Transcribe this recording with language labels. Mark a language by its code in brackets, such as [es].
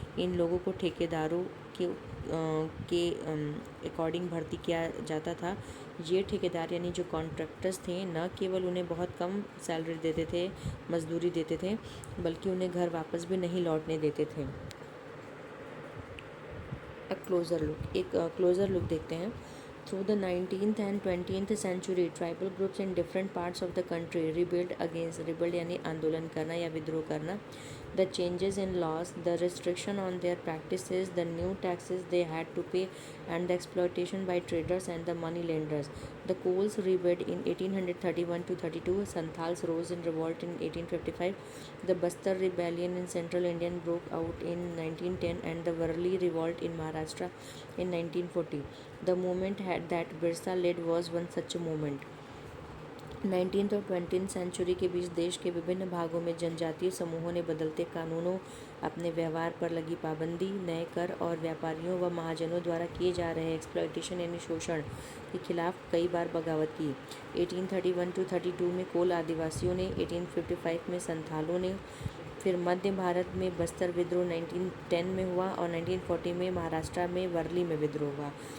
[hi] इन लोगों को ठेकेदारों के अकॉर्डिंग भर्ती किया जाता था। ये ठेकेदार यानी जो कॉन्ट्रैक्टर्स थे न केवल उन्हें बहुत कम सैलरी देते थे, मजदूरी देते थे, बल्कि उन्हें घर वापस भी नहीं लौटने देते थे। एक क्लोज़र लुक देखते हैं। [en] Through the 19th and 20th century, tribal groups in different parts of the country rebelled [hi] यानी आंदोलन करना या विद्रोह करना, [en] the changes in laws, the restriction on their practices, the new taxes they had to pay, and the exploitation by traders and the money lenders. The Kols rebelled in 1831 to 32, Santhals rose in revolt in 1855, the Bastar rebellion in central India broke out in 1910, and the Varli revolt in Maharashtra in 1940. The movement that Birsa led was one such a movement. [hi] 19th और 20th century के बीच देश के विभिन्न भागों में जनजातीय समूहों ने बदलते कानूनों, अपने व्यवहार पर लगी पाबंदी, नए कर और व्यापारियों व महाजनों द्वारा किए जा रहे एक्सप्लॉयटेशन यानी शोषण के खिलाफ कई बार बगावत की। 1831 to 32 में कोल आदिवासियों ने, 1855 में संथालों ने, फिर मध्य भारत में बस्तर विद्रोह 1910 में हुआ और 1940 में महाराष्ट्र में वर्ली में विद्रोह हुआ।